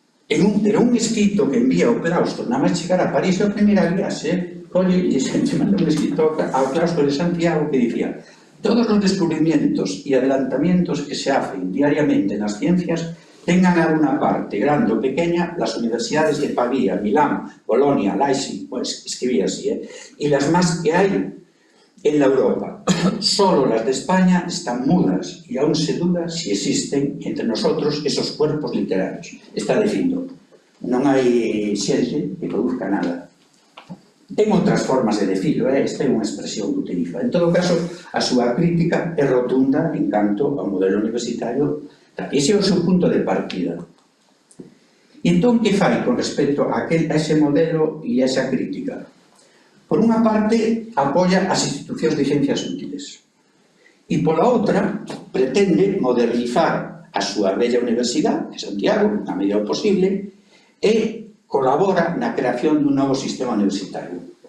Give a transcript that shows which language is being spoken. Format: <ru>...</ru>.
<gl>Pero un escrito que envía ao claustro, nada máis chegar a París, a primeira viaxe, colle e se manda un escrito ao claustro de Santiago que dicía:</gl> <es>todos los descubrimientos y adelantamientos que se hacen diariamente en las ciencias tengan alguna parte, grande o pequeña, las universidades de Pavía, Milán, Bolonia, Leipzig, pues escribía así, y las más que hay en la Europa. Solo las de España están mudas y aún se duda si existen entre nosotros esos cuerpos literarios.</es> <gl>Está dicindo, non hai xente que produzca nada. Ten outras formas de decirlo, esta é unha expresión que utiliza. En todo caso, a súa crítica é rotunda en canto ao modelo universitario. Ese é o seu punto de partida. E entón, que fai con respecto a ese modelo e a esa crítica? Por unha parte, apoia as institucións de ciencias útiles. E pola outra, pretende modernizar a súa bella universidade de Santiago, na medida posible, e colabora na creación dun novo sistema universitario.</gl>